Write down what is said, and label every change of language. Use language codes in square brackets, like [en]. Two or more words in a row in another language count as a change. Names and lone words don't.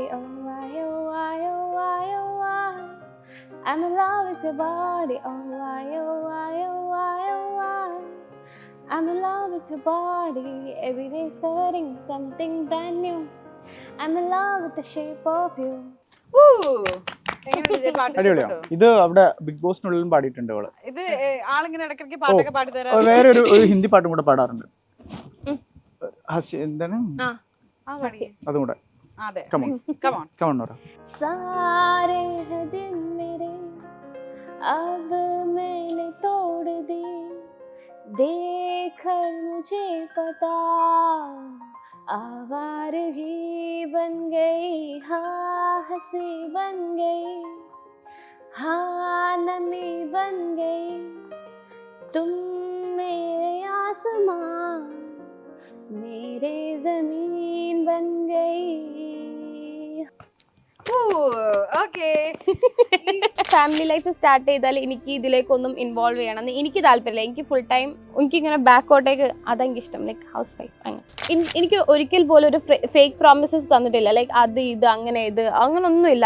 [en] Oh why, oh why, oh why, oh why. I'm in love with your body. Oh why, oh why, oh why, oh why. I'm in love with your body. Every day is covering something brand new. I'm in love with the shape of you. [ml] ഇത് അവിടെ ബിഗ് ബോസിനുള്ളിലും പാടിയിട്ടുണ്ട് അവള്. ഇത് ആളിങ്ങനെ ഇടയ്ക്കിടയ്ക്ക് പാട്ടൊക്കെ പാടി തരാം. വേറെ ഒരു ഹിന്ദി പാട്ടും കൂടെ പാടാറുണ്ട്. എന്താണ് അതും കൂടെ. [hi] सारे दिन मेरे अब मैंने तोड़ दी, देखकर मुझे पता आवारगी बन गई, हाँ हंसी बन गई, हाँ नमी बन गई, तुम मेरे आसमां मेरे जमीन बन गई. [ml] ഓക്കേ, [en] family life start [ml] ചെയ്താൽ എനിക്ക് ഇതിലേക്കൊന്നും ഇൻവോൾവ് ചെയ്യണം എന്ന് എനിക്ക് താല്പര്യമില്ല. എനിക്ക് [en] full time [ml] എനിക്കിങ്ങനെ ബാക്കോട്ടേക്ക് അതെനിക്ക് ഇഷ്ടം. [en] like house wife [ml] അങ്ങനെ. എനിക്ക് ഒരിക്കൽ പോലും ഒരു [en] fake promises [ml] തന്നിട്ടില്ല. ലൈക്ക് അത് ഇത് അങ്ങനെ ഇത് അങ്ങനൊന്നുമില്ല.